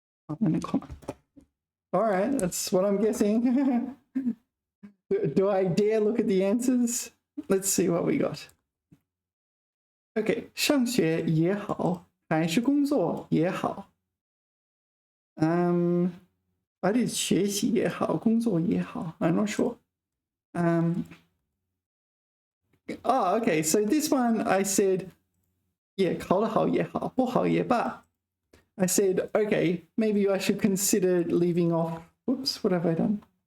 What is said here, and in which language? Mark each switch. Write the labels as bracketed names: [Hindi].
[English] All right, that's what I'm guessing. Do I dare look at the answers? Let's see what we got. [Chinese] Okay, 上学也好，还是工作也好。 [English] I did [Chinese] 学习也好，工作也好。 [English] I'm not sure. Okay, so this one I said, yeah, [Chinese] 考得好也好，不好也罢。 [English] I said, okay, maybe I should consider leaving off. Whoops, what have I done?